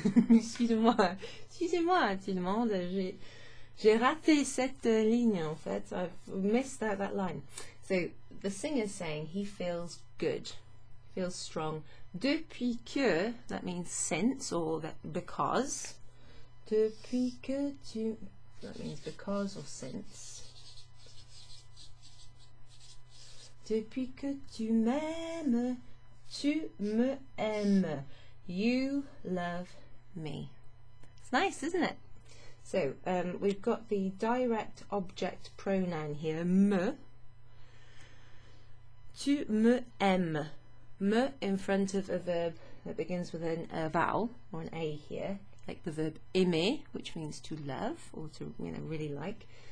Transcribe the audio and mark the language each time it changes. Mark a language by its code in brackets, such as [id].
[fr] Excusez-moi tout le monde. J'ai raté cette ligne, en fait. [en] I've missed that line. So, the singer's saying he feels good, feels strong. [fr] Depuis que, [en] that means since, or that because. [fr] Depuis que tu, [en] that means because or since. [fr] Depuis que tu m'aimes, tu me aimes. [en] You love me. It's nice, isn't it? So, we've got the direct object pronoun here, me. [fr] Tu me aimes. [en] Me in front of a verb that begins with a vowel, or an A here, like the verb aimer, which means to love, or to, really like.